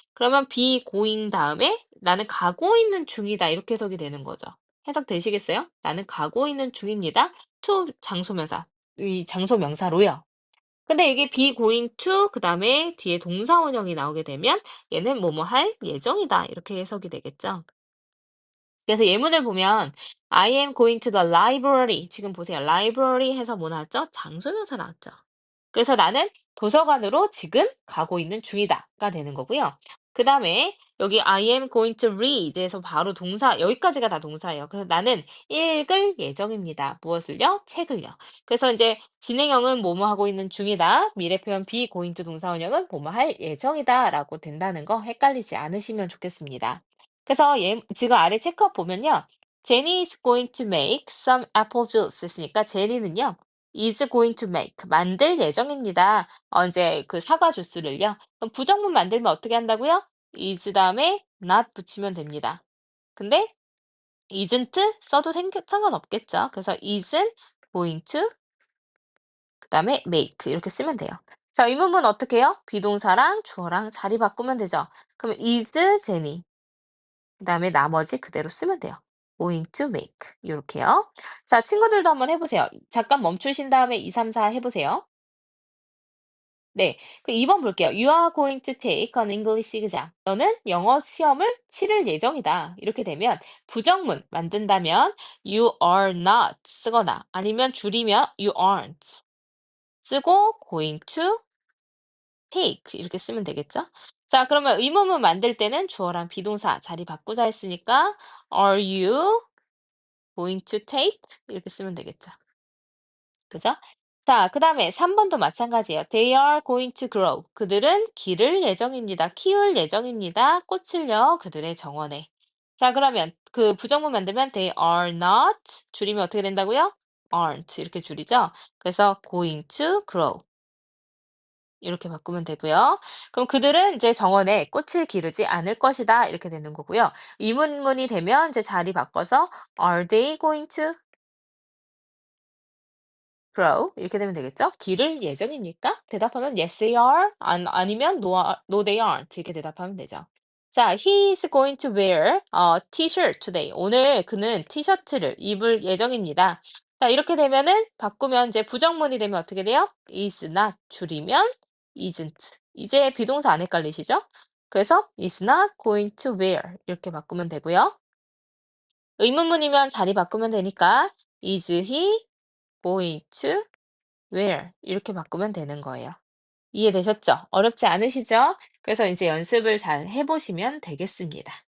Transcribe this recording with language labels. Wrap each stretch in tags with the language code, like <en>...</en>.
<ko>그러면 be going 다음에 나는 가고 있는 중이다. 이렇게 해석이 되는 거죠. 해석 되시겠어요? 나는 가고 있는 중입니다. to 장소 명사. 이 장소 명사로요. 근데 이게</ko> <en>be going to</en> <ko>그다음에 뒤에 동사 원형이 나오게 되면 얘는 뭐뭐 할 예정이다. 이렇게 해석이 되겠죠. 그래서 예문을 보면</ko> <en>I am going to the library.</en> <ko>지금 보세요. library 해서 뭐 나왔죠? 장소명사 나왔죠. 그래서 나는 도서관으로 지금 가고 있는 중이다가 되는 거고요. 그다음에 여기</ko> <en>I am going to read</en> <ko>에서 바로 동사 여기까지가 다 동사예요. 그래서 나는 읽을 예정입니다. 무엇을요? 책을요. 그래서 이제 진행형은 뭐뭐 하고 있는 중이다. 미래 표현 be going to 동사 원형은 뭐뭐 할 예정이다라고 된다는 거 헷갈리지 않으시면 좋겠습니다. 그래서 지금 아래 체크업 보면요.</ko> <en>Jenny is going to make some apple juice</en> <ko>했으니까 제니는요.</ko> <en>is going to make</en> <ko>만들 예정입니다. 이제 그 사과 주스를요. 그럼 부정문 만들면 어떻게 한다고요? is 다음에 not 붙이면 됩니다. 근데 isn't 써도 상관없겠죠. 그래서</ko> <en>isn't going to</en> <ko>그다음에 make 이렇게 쓰면 돼요. 자, 의문문 어떻게 해요? 비동사랑 주어랑 자리 바꾸면 되죠. 그럼 is Jenny 그다음에 나머지 그대로 쓰면 돼요.</ko> <en>going to make 요렇게요.</en> <ko>자, 친구들도 한번 해 보세요. 잠깐 멈추신 다음에 2, 3, 4 해 보세요. 네. 그 2번 볼게요.</ko> <en>You are going to take an English exam.</en> <ko>너는 영어 시험을 치를 예정이다. 이렇게 되면 부정문 만든다면</ko> <en>you are not</en> <ko>쓰거나 아니면 줄이면</ko> <en>you aren't</en> <ko>쓰고</ko> <en>going to take</en> <ko>이렇게 쓰면 되겠죠? 자, 그러면 의문문 만들 때는 주어랑 비동사 자리 바꾸자 했으니까</ko> <en>are you going to take</en> <ko>이렇게 쓰면 되겠죠. 그죠? 자, 그다음에 3 번도 마찬가지예요.</ko> <en>They are going to grow.</en> <ko>그들은 기를 예정입니다. 키울 예정입니다. 꽃을요. 그들의 정원에. 자, 그러면 그 부정문 만들면</ko> <en>they are not</en> <ko>줄이면 어떻게 된다고요? aren't 이렇게 줄이죠. 그래서</ko> <en>going to grow</en> <ko>이렇게 바꾸면 되고요. 그럼 그들은 이제 정원에 꽃을 기르지 않을 것이다 이렇게 되는 거고요. 의문문이 되면 이제 자리 바꿔서</ko> <en>are they going to grow</en> <ko>이렇게 되면 되겠죠? 기를 예정입니까? 대답하면</ko> <en>yes they are</en> <ko>아니면</ko> <en>no they aren't</en> <ko>이렇게 대답하면 되죠.</ko> <en>자, he is going to wear a t-shirt today.</en> <ko>오늘 그는 티셔츠를 입을 예정입니다. 자, 이렇게 되면은 바꾸면 이제 부정문이 되면 어떻게 돼요?</ko> <en>is not</en> <ko>줄이면</ko> <en>isn't.</en> <ko>이제 비동사 안 헷갈리시죠? 그래서</ko> <en>is not going to wear</en> <ko>이렇게 바꾸면 되고요. 의문문이면 자리 바꾸면 되니까</ko> <en>is he going to where</en> <ko>이렇게 바꾸면 되는 거예요. 이해되셨죠? 어렵지 않으시죠? 그래서 이제 연습을 잘 해 보시면 되겠습니다.</ko>